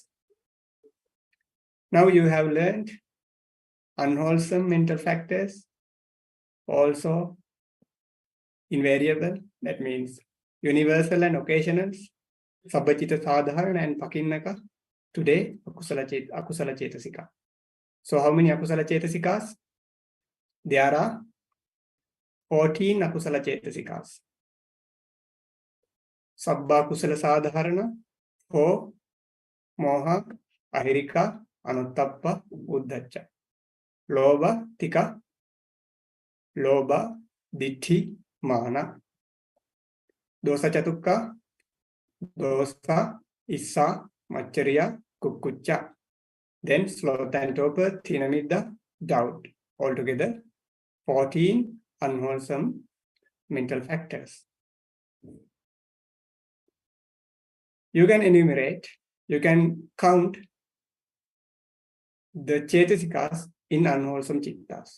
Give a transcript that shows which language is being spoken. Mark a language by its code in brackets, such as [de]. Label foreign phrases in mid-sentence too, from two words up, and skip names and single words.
[en] Now you have learned unwholesome mental factors, also invariable, that means universal and occasional, [pi] Sabbacita Sadharana [en] and Pakinnaka. Today, [pi] Akusala Cetasika. [en] So how many [pi] Akusala Cetasikas? [en] There are 14 Akusala Cetasikas. [pi] Sabba Kusala Sadharana, 4, Moha, Ahirika, Anuttappa, Uddhacha. Loba, Tika, Loba, Ditti, Mana. Dosa Chatukka, Dosa, Issa, Machariya, Kukkucha. [en] Then sloth and torpor, Thinamidda, doubt. Altogether, 14 unwholesome mental factors. You can enumerate, you can count the Cetasikas in unwholesome chittas.